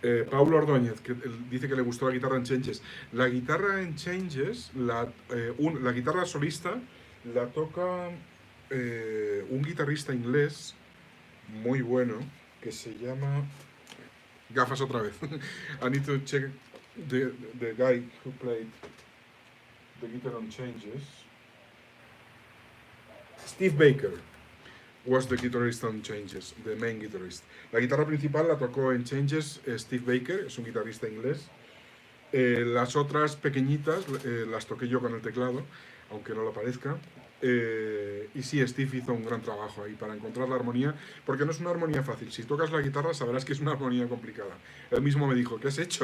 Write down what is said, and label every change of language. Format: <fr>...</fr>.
<es>Paulo Ordóñez, que dice que le gustó la guitarra en Changes. La guitarra en Changes, la guitarra solista, la toca un guitarrista inglés muy bueno que se llama. Gafas otra vez.</es> <en>I need to check the guy who played the guitar on Changes. Steve Baker was the guitarist on Changes, the main guitarist.</en> <es>La guitarra principal la tocó en Changes Steve Baker, es un guitarrista inglés. Las otras pequeñitas las toqué yo con el teclado, aunque no lo parezca. Y sí, Steve hizo un gran trabajo ahí para encontrar la armonía, porque no es una armonía fácil. Si tocas la guitarra sabrás que es una armonía complicada. Él mismo me dijo, ¿qué has hecho?</es>